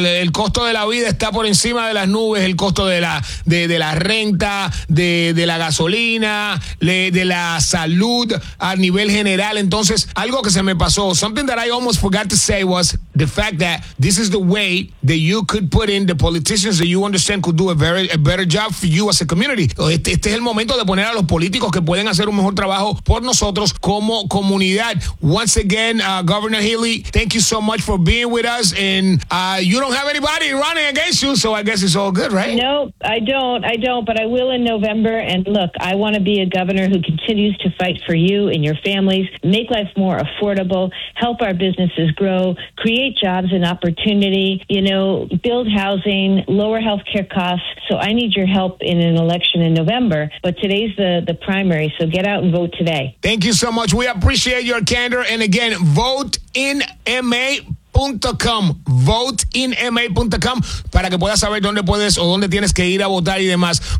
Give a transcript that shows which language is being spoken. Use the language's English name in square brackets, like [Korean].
[Spanish] El costo de la vida está por encima de las nubes. El costo de la renta, de la gasolina, de la salud a nivel general. Entonces, algo que se me pasó, [English] something that I almost forgot to say, was the fact that this is the way that you could put in the politicians that you understand could do a better job for you as a community. [Spanish] Este es el momento de poner a los políticos que pueden hacer un mejor trabajo por nosotros como comunidad. [English] Once again, Governor Haley, thank you so much for being with us. And you don't have anybody running against you, so I guess it's all good, right? No, I don't, but I will in November. And look, I want to be a governor who continues to fight for you and your families, make life more affordable, help our businesses grow, create jobs and opportunity, you know, build housing, lower health care costs. So I need your help in an election in November, but today's the primary, so get out and vote today. Thank you so much. We appreciate your candor. And again, voteinma.com. [Spanish] Voteinma.com para que puedas saber dónde puedes o dónde tienes que ir a votar y demás.